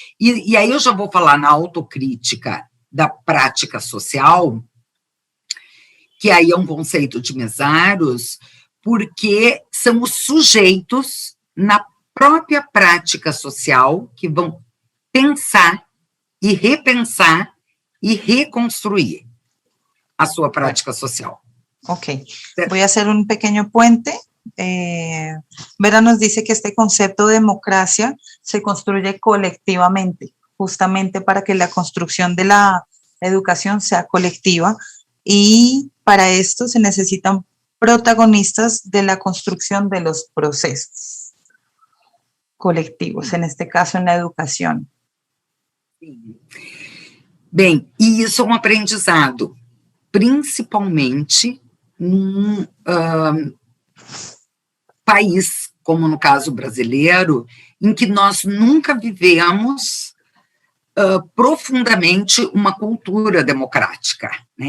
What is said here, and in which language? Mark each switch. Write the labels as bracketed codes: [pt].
[pt] E aí eu já vou falar na autocrítica da prática social, que aí é um conceito de Mesaros, porque são os sujeitos na própria prática social que vão pensar e repensar e reconstruir a sua prática social. Ok. [es] Voy a hacer un pequeño puente. Vera nos dice que este concepto de democracia se construye colectivamente, justamente para que la construcción de la educación sea colectiva, y para esto se necesitan protagonistas de la construcción de los procesos colectivos, en este caso en la educación. [pt] Bem, e isso é um aprendizado, principalmente num país, como no caso brasileiro, em que nós nunca vivemos profundamente uma cultura democrática. Né?